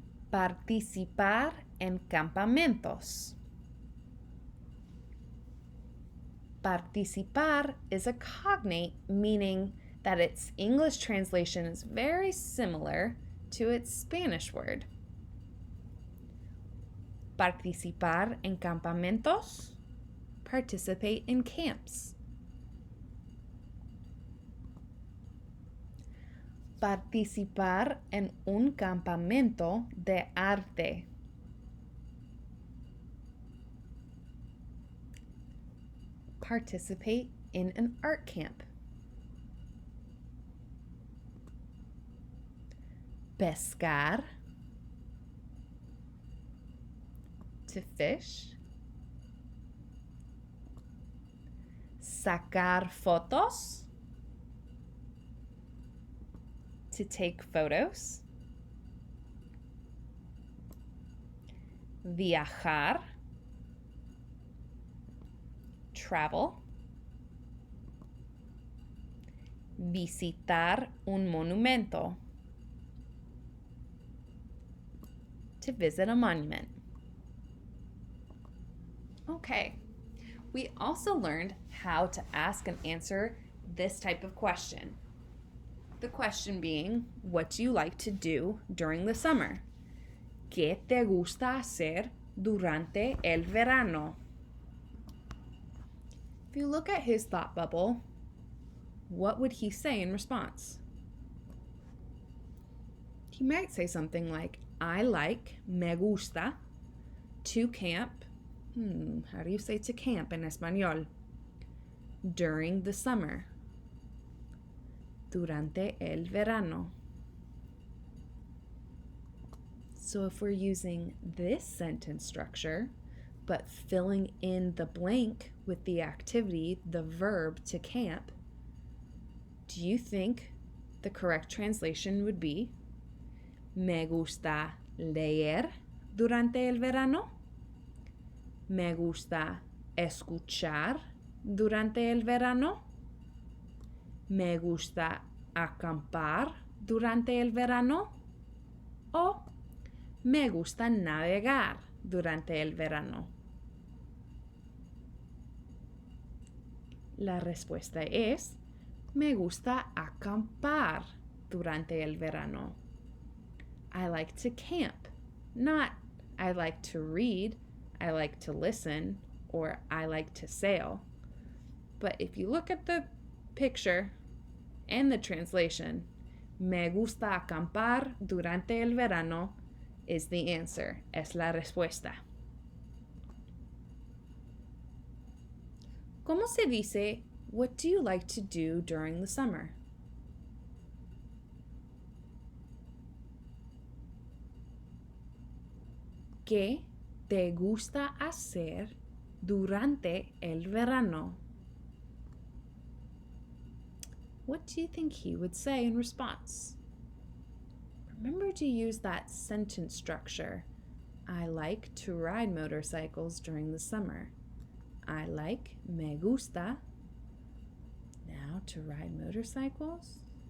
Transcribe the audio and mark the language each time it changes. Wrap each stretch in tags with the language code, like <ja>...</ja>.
<es>Participar en campamentos.</es> <en>Participar is a cognate, meaning that its English translation is very similar to its Spanish word.</en> <es>Participar en campamentos,</es> <en>participate in camps.</en> <es>Participar en un campamento de arte.</es> <en>Participate in an art camp.</en> <es>Pescar,</es> <en>to fish.</en> <es>Sacar fotos,</es> <en>to take photos. Viajar, travel.</en> <es>Visitar un monumento,</es> <en>to visit a monument. Okay, we also learned how to ask and answer this type of question. The question being, what do you like to do during the summer?</en> <es>¿Qué te gusta hacer durante el verano?</es> <en>If you look at his thought bubble, what would he say in response? He might say something like, I like,</en> <es>me gusta,</es> <en>to camp. How do you say to camp in español? During the summer.</en> <es>Durante el verano.</es> <en>So if we're using this sentence structure, but filling in the blank with the activity, the verb to camp, do you think the correct translation would be,</en> <es>me gusta leer durante el verano? Me gusta escuchar durante el verano? Me gusta acampar durante el verano? ¿O me gusta navegar durante el verano? La respuesta es, me gusta acampar durante el verano.</es> <en>I like to camp, not I like to read, I like to listen, or I like to sail. But if you look at the picture and the translation,</en> <es>me gusta acampar durante el verano</es> <en>is the answer,</en> <es>es la respuesta. ¿Cómo se dice,</es> <en>what do you like to do during the summer?</en> <es>¿Qué te gusta hacer durante el verano?</es> <en>What do you think he would say in response? Remember to use that sentence structure. I like to ride motorcycles during the summer. I like,</en> <es>me gusta.</es> <en>Now to ride motorcycles.</en>